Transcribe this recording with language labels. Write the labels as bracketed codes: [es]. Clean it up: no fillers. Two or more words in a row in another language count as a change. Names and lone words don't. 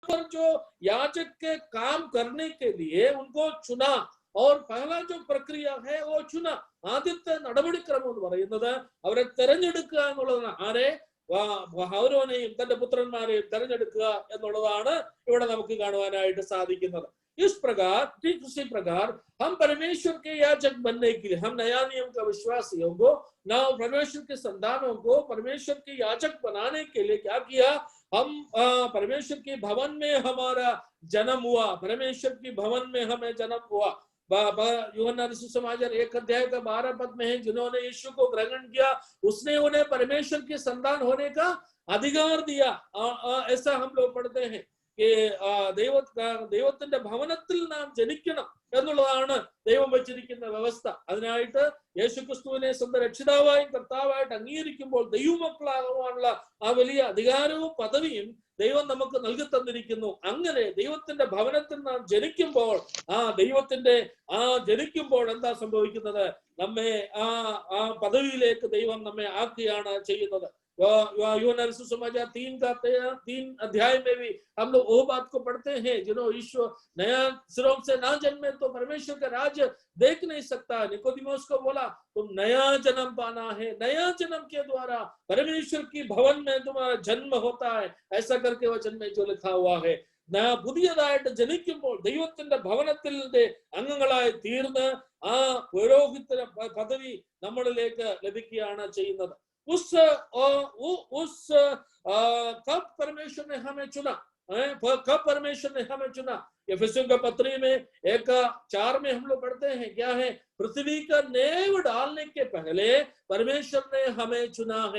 [hi] पर जो याजक के काम करने के लिए उनको चुना और पहला जो प्रक्रिया है वो चुना [ml] ആദ്യത്തെ നടപടിക്രമം എന്ന് പറയുന്നത് അവരെ തെരഞ്ഞെടുക്കുക എന്നുള്ളതാണ്. ആരെ? ഹൗരോനെയും തന്റെ പുത്രന്മാരെയും തെരഞ്ഞെടുക്കുക എന്നുള്ളതാണ് ഇവിടെ നമുക്ക് കാണുവാനായിട്ട് സാധിക്കുന്നത്. [hi] इस प्रकार ठीक उसी प्रकार हम परमेश्वर के याजक बनने के लिए हम नया नियम का विश्वासियों को ना परमेश्वर के संतानों को परमेश्वर के याजक बनाने के लिए क्या किया? हम परमेश्वर के भवन में हमारा जन्म हुआ, परमेश्वर की भवन में हमें जन्म हुआ. यूहन्ना सुसमाचार 1 अध्याय का 12 पद में है, जिन्होंने यीशु को ग्रहण किया उसने उन्हें परमेश्वर के संतान होने का अधिकार दिया. ऐसा हम लोग पढ़ते हैं कि [ml] ദൈവത്തിന്റെ ഭവനത്തിൽ നാം ജനിക്കണം എന്നുള്ളതാണ് ദൈവം വെച്ചിരിക്കുന്ന വ്യവസ്ഥ. അതിനായിട്ട് യേശുക്രിസ്തുവിനെ സ്വന്തം രക്ഷിതാവായും കർത്താവായിട്ട് അംഗീകരിക്കുമ്പോൾ ദൈവമക്കളാകുവാനുള്ള ആ വലിയ അധികാരവും പദവിയും ദൈവം നമുക്ക് നൽകി തന്നിരിക്കുന്നു. അങ്ങനെ ദൈവത്തിന്റെ ഭവനത്തിൽ നാം ജനിക്കുമ്പോൾ ജനിക്കുമ്പോൾ എന്താ സംഭവിക്കുന്നത്? നമ്മെ ആ പദവിയിലേക്ക് ദൈവം നമ്മെ ആക്കുകയാണ് ചെയ്യുന്നത്. [hi] यूहन्ना सुसमाचार 3 अध्याय में भी हम लोग वो बात को पढ़ते हैं, जिन्होंने ईश्वर नया सिरों से ना जन्मे तो परमेश्वर का राज्य देख नहीं सकता. निकोदिमोस को बोला तुम नया जन्म पाना है, नया जन्म के द्वारा परमेश्वर की भवन में तुम्हारा जन्म होता है. ऐसा करके वचन में जो लिखा हुआ है, [ml] പുതിയതായിട്ട് ജനിക്കുമ്പോൾ ദൈവത്തിന്റെ ഭവനത്തിന്റെ അംഗങ്ങളായി തീർന്ന് ആ പുരോഹിത പദവി നമ്മളിലേക്ക് ലഭിക്കുകയാണ് ചെയ്യുന്നത്. [hi] कब परमेश्वर ने हमें चुना? कब परमेश्वर ने हमें चुना? एफेसियों का पत्री में 1:4 में हम लोग पढ़ते हैं, क्या है? पृथ्वी का नेव डालने के पहले परमेश्वर ने हमें चुना है.